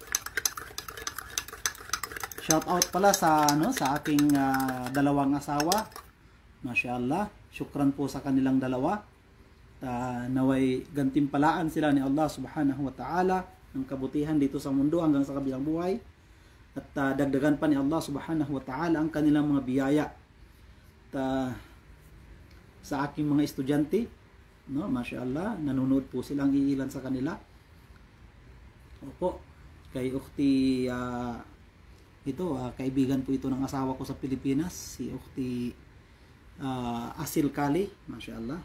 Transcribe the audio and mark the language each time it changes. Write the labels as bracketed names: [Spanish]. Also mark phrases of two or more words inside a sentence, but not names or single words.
[English] Shout out [Filipino] pala sa aking dalawang asawa. Masyaallah, syukran po sa kanilang dalawa. Naway gantimpalaan sila ni Allah [Arabic] سبحانه وتعالى [Filipino] ng kabutihan dito sa mundo hanggang sa kabilang buhay. At dagdagan pa ni Allah [Arabic] سبحانه وتعالى [Filipino] ang kanilang mga biyaya. Sa aking mga estudyante, no, masyaallah, nanonood po silang iilan sa kanila. Opo, kay Ukhti kaibigan po ito ng asawa ko sa Pilipinas, si Ukhti Asil Kali, mashallah.